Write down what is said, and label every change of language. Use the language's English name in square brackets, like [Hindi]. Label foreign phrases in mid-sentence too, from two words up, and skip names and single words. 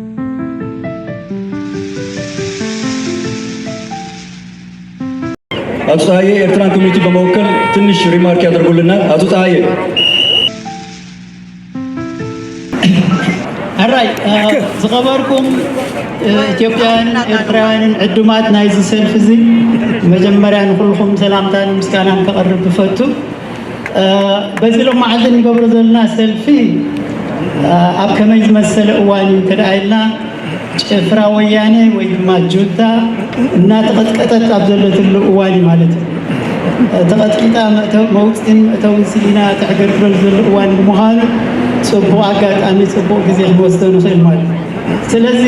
[Amharic] አቶ ፀሐዬ ኤርትራን ኮሚኒቲ በመወከል ትንሽ ሪማርክ ያደርጉልናል። አቶ ፀሐዬ [Tigrinya] አራይ ዝኸበርኩም ኢትዮጵያን ኤርትራውያን ዕዱማት ናይዚ ሰልፍ እዚ መጀመርያ ንኩልኩም ሰላምታን ምስጋናን ከቐርብ ብፈቱ በዚ ሎም መዓልቲ ንገብሮ ዘለና ሰልፊ ኣብ ከመይ ዝመሰለ እዋን እዩ እንተደኣ ኢልና ጭፍራ ወያነ ወይ ድማ ጁንታ እናተቐጥቀጠት ኣብ ዘለትሉ እዋን እዩ ማለት እዩ ተቐጥቂጣ መውፅእን መእተውን ሲኢና ተዕገርግረሉ ዘሎ እዋን ብምዃኑ ጽቡቕ ኣጋጣሚ ጽቡቕ ግዜ ክንወስዶ ንኽእል ማለት እዩ ስለዚ